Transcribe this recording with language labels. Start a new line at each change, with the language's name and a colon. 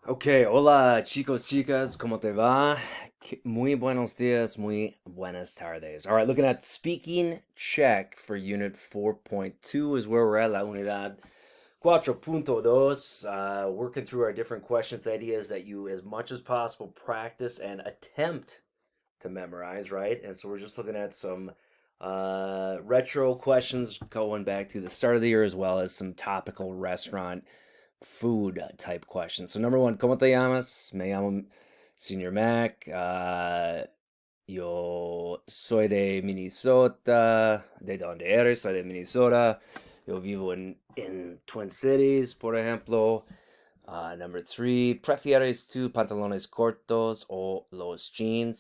Spanish: Ok, hola chicos, chicas, ¿cómo te va? Muy buenos días, muy buenas tardes.
English: All right, looking at speaking check for unit 4.2 is where we're at,
Spanish: la unidad 4.2.
English: Working through our different questions, the idea is that you, as much as possible, practice and attempt to memorize, right? And so we're just looking at some retro questions going back to the start of the year, as well as some topical restaurant food type questions. So number one,
Spanish: ¿cómo te llamas? Me llamo Senior Mac. Yo soy de Minnesota. ¿De dónde eres? Soy de Minnesota. Yo vivo en Twin Cities, por ejemplo.
English: Number three,
Spanish: ¿prefieres tú pantalones cortos o los jeans?